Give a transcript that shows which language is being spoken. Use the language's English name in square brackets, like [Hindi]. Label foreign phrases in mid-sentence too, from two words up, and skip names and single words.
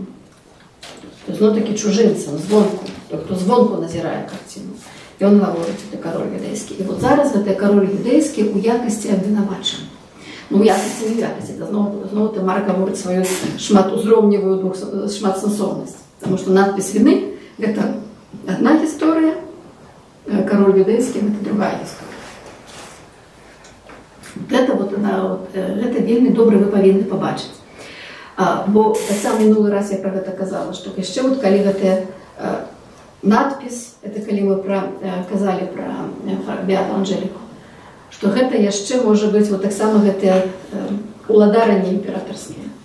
[Belarusian] То есть, ну, такі чужынцам, звонку, той, хто звонку назірае карціну. І он гаворыць, это кароль юдэйскі. І вот зараз гэта кароль юдэйскі ў якасці абвінавачаны. Ну, ў якасці не ў якасці, это зноў ты Марк гаворыць сваю шматузроўневую шматсэнсоўнасць. [Russian] Потому что надпись вины – это одна история, король юдэйский – это другая история. [Belarusian] Это вельмі добра вы павінны пабачыць. Бо сам мінулы раз я про гэта казала, што яшчэ вот калі гэтая надпись, это калі мы казалі про Беату Анжеліку, што гэта яшчэ можа быць вот таксама гэтыя уладаранні імператарскія.